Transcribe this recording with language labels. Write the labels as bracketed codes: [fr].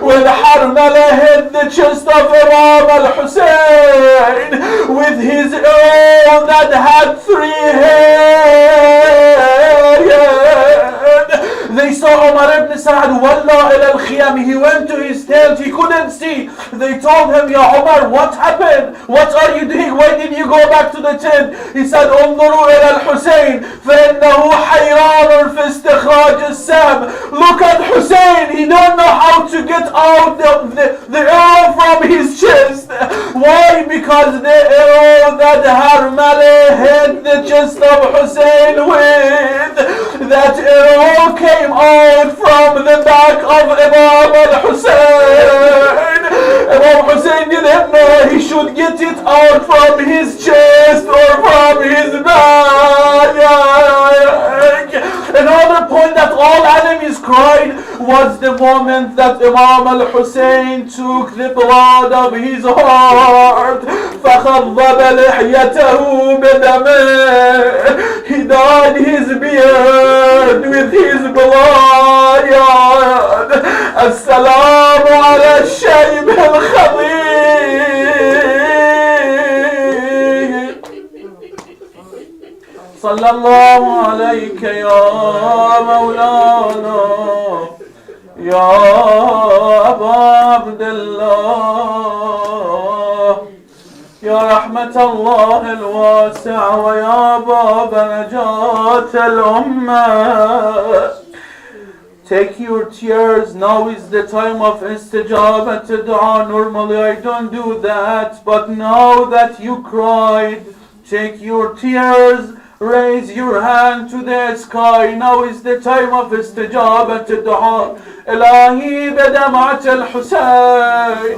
[en] When Harmala hit the chest of Imam al-Hussein with his arrow that had 3 heads. They saw Umar ibn Sa'd walla ila al-khiyam. He went to his tent, he couldn't see. They told him, Ya Umar, what happened? What are you doing? Why did you go back to the tent? He said, [ar] انظروا إلى الحسين فإنه حيران في استخراج السهم. [en] Look at Hussein, he don't know how to get out the arrow from his chest. Why? Because the arrow that Harmala hit the chest of Hussein with, that arrow came out from the back of Imam al-Hussein. Imam Hussain didn't know he should get it out from his chest or from his back. Another point that all enemies cried was the moment that Imam al-Hussain took the blood of his heart. [ar] فَخَضَّبَ لِحْيَتَهُ بِدَمِهِ. [en] He dyed his beard with his blood. [ar] السلام على الشيب الخضير. صلى الله عليك يا مولانا يا أبا عبد الله يا رحمة الله الواسعة ويا باب نجاة الأمة. [en] Take your tears. Now is the time of istijabat to dua. Normally I don't do that, but now that you cried, take your tears. Raise your hand to the sky. Now is the time of istijabat to dua. [ar] Ilahi badamat al-Hussain.